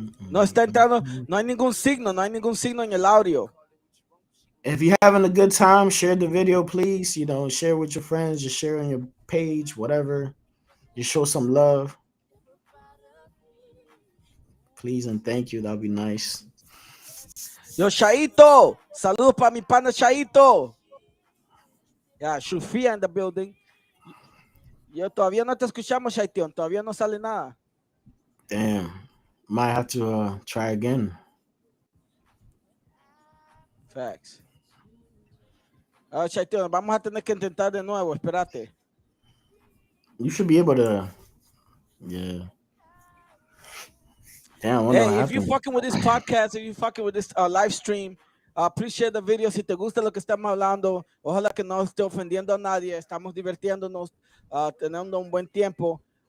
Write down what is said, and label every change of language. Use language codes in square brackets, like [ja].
[es] No está entrando, no hay ningún signo en el audio. [en] If you're having a good time, share the video, please. You know, share with your friends, just share on your page, whatever. Just show some love. Please and thank you. That'd be nice. [es] Yo, Chaito, saludos para mi pana Chaito. [en] Yeah, Shufia in the building. [es] Yo todavía no te escuchamos, Chaitón. Todavía no sale nada. [en] Damn. Might have to try again. Facts. [es] Chaitón, vamos a tener que intentar de nuevo. Espérate. [en] You should be able to. Yeah. Damn, hey, if you're fucking with this podcast, if you're fucking with this live stream, please share the video. [es] Si te gusta lo que estamos hablando, ojalá que no esté ofendiendo a nadie. Estamos divirtiéndonos, teniendo un buen tiempo.